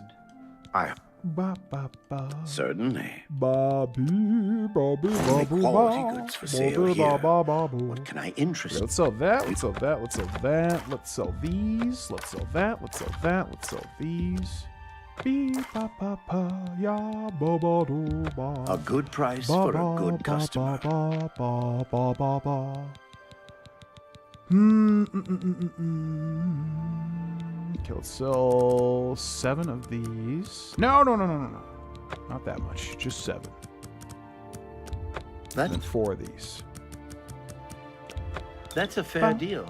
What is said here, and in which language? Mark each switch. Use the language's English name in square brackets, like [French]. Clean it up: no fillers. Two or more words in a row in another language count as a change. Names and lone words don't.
[English] I Ba ba ba. certainly. Bobby, Bobby, Make Bobby, quality goods for sale Bobby, here. Bobby. What can I interest? Let's sell that. Let's sell that. Let's sell that. Let's sell these. Let's sell that. Let's sell that. Let's sell these. Beep, ba, ba, ba, ya, ba, ba, do, ba. A good price Ba, for ba, a good ba, customer. ba, ba, ba, ba, ba. Okay, let's sell 7 of these. No. Not that much. Just 7. And then 4 of these. That's a fair deal.